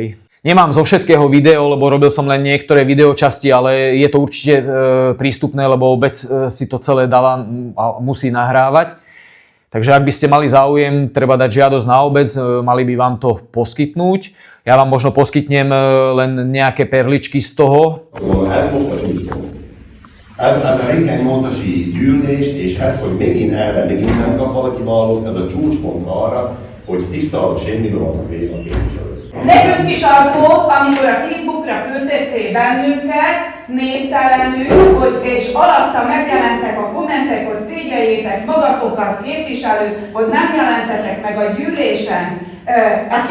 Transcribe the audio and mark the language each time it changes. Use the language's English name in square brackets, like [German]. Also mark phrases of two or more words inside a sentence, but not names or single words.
[Slovak] Nemám zo všetkého video, lebo robil som len niektoré videočasti, ale je to určite prístupné, lebo obec si to celé dala a musí nahrávať. Takže ak by ste mali záujem, treba dať žiadosť na obec, mali by vám to poskytnúť. Ja vám možno poskytnem len nejaké perličky z toho. [Hungarian] Ez a reggeli 8-asi gyűlést, és ez, hogy megint nem kap valaki választ, ez a csúcspont arra, hogy tiszta semmiről vannak véve a képviselők. Nekünk is az volt, amikor a Facebookra küldették bennünket, névtelenül, és alatta megjelentek a kommentek, hogy szégyeljétek magatokat képviselők, hogy nem jelentetek meg a gyűlésen.